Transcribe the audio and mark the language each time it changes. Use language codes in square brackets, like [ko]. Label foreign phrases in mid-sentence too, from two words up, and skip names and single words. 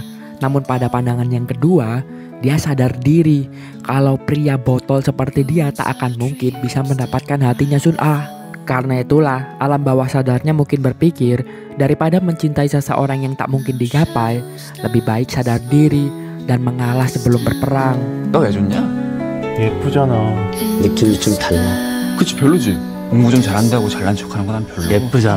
[id] Namun pada pandangan yang kedua, dia sadar diri kalau pria botol seperti dia tak akan mungkin bisa mendapatkan hatinya Sun-ah. Karena itulah alam bawah sadarnya mungkin berpikir, daripada mencintai seseorang yang tak mungkin digapai, lebih baik sadar diri dan mengalah sebelum berperang. [ko] 너 왜 좋냐? 예쁘잖아. 느낌이 좀 달라. 그치 별로지. 공부 좀 잘한다고 잘난 척하는 건 난 별로. 예쁘잖아.